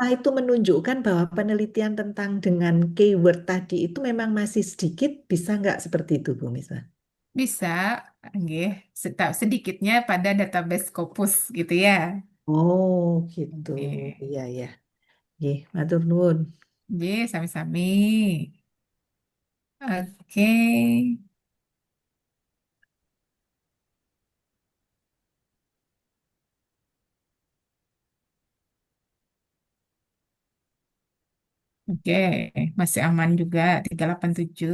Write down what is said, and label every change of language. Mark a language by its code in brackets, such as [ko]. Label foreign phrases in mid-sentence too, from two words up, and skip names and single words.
[id] Apa itu menunjukkan bahwa penelitian tentang dengan keyword tadi itu memang masih sedikit? Bisa nggak seperti itu Bu Misbah? Bisa, nggih, sedikitnya pada database Scopus gitu ya. Oh gitu, Oke. iya ya. [jv] Nggih, matur nuwun. Ye, sami-sami. [id] Oke. Oke, masih aman juga 387.